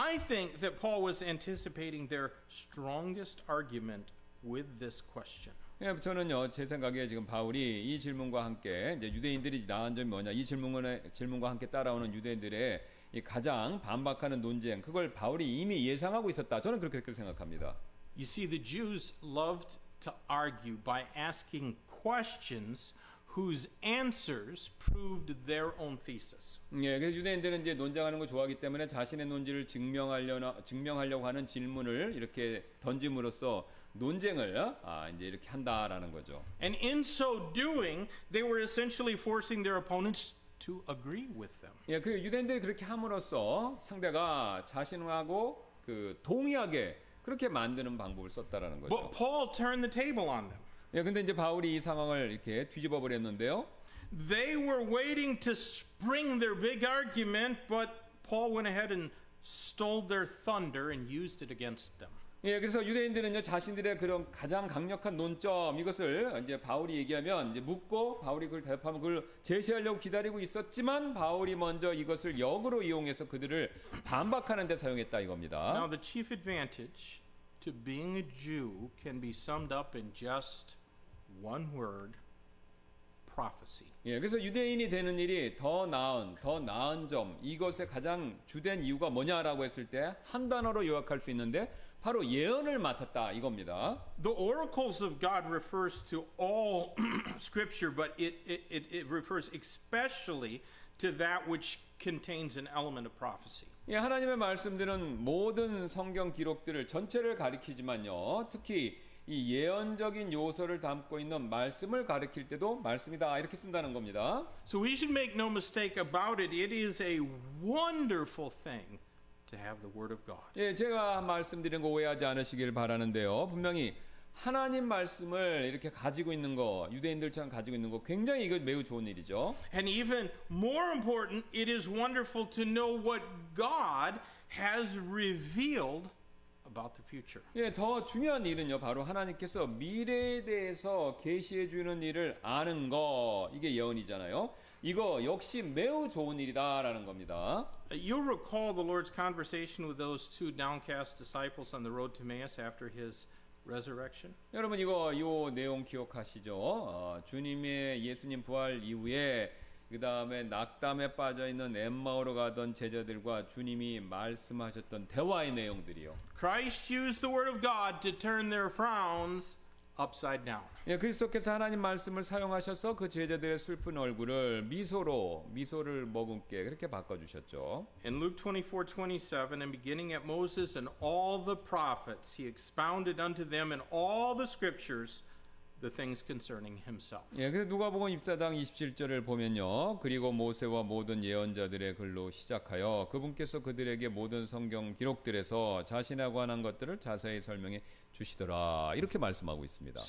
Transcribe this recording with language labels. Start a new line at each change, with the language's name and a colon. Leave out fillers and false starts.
English: I think that Paul was anticipating their strongest argument with this question.
Korean: 예, 저는요 제 생각에 지금 바울이 이 질문과 함께 이제 유대인들이 나은 점이 뭐냐 이 질문과 함께 따라오는 유대인들의 이 가장 반박하는 논쟁 그걸 바울이 이미 예상하고 있었다. 저는 그렇게 생각합니다.
English: You see, the Jews loved to argue by asking questions whose answers proved their own thesis.
Korean: 예, 그래서 유대인들은 이제 논쟁하는 거 좋아하기 때문에 자신의 논지를 증명하려고 하는 질문을 이렇게 던짐으로써 논쟁을 이제 이렇게 한다라는 거죠.
English: And in so doing, they were essentially forcing their opponents to agree with them.
Korean: 예, 그 유대인들이 그렇게 함으로써 상대가 자신하고 동의하게 그렇게 만드는 방법을 썼다라는 거죠.
English: But Paul turned the table on them.
Korean: 예, 근데 이제 바울이 이 상황을 이렇게 뒤집어 버렸는데요.
English: They were waiting to spring their big argument, but Paul went ahead and stole their thunder and used it against them.
Korean: 예, 그래서 유대인들은요 자신들의 그런 가장 강력한 논점 이것을 이제 바울이 얘기하면 이제 묻고 바울이 그걸 대답하면 그걸 제시하려고 기다리고 있었지만 바울이 먼저 이것을 역으로 이용해서 그들을 반박하는 데 사용했다 이겁니다.
English: Now the chief advantage to being a Jew can be summed up in just one word, prophecy.
Korean: 예, 그래서 유대인이 되는 일이 더 나은 점 이것의 가장 주된 이유가 뭐냐라고 했을 때 한 단어로 요약할 수 있는데 바로 예언을 맡았다 이겁니다.
English: The oracles of God refers to all scripture, but it refers especially to that which contains an element of prophecy.
Korean: 예, 하나님의 말씀들은 모든 성경 기록들을 전체를 가리키지만요. 특히 이 예언적인 요소를 담고 있는 말씀을 가리킬 때도 말씀이다 이렇게 쓴다는 겁니다.
English: So we should make no mistake about it. It is a wonderful thing to have the word of God.
Korean: 예, 제가 말씀드린 거 오해하지 않으시길 바라는데요. 분명히 하나님 말씀을 이렇게 가지고 있는 거, 유대인들처럼 가지고 있는 거 굉장히 이거 매우 좋은 일이죠.
English: And even more important, it is wonderful to know what God has revealed about the future.
Korean: 예, 더 중요한 일은요. 바로 하나님께서 미래에 대해서 계시해 주는 일을 아는 거. 이게 예언이잖아요. 이거 역시 매우 좋은 일이다라는 겁니다.
English: You'll recall the Lord's conversation with those two downcast disciples on the road to Emmaus after his resurrection.
Korean: 여러분 이거 요 내용 기억하시죠? 주님의 예수님 부활 이후에 그 다음에 낙담에 빠져 있는 엠마오로 가던 제자들과 주님이 말씀하셨던 대화의 내용들이요.
English: Christ used the word of God to turn their frowns upside down.
Korean: 예, 그리스도께서 하나님 말씀을 사용하셔서 그 제자들의 슬픈 얼굴을 미소를 머금게 그렇게 바꿔주셨죠.
English: In Luke 24:27, and beginning at Moses and all the prophets, he expounded unto them in all the scriptures the things concerning himself.
Korean: 예, 그래서 누가복음 24장 27절을 보면요. 그리고 모세와 모든 예언자들의 글로 시작하여 그분께서 그들에게 모든 성경 기록들에서 자신에 관한 것들을 자세히 설명해 주시더라. 이렇게 말씀하고 있습니다.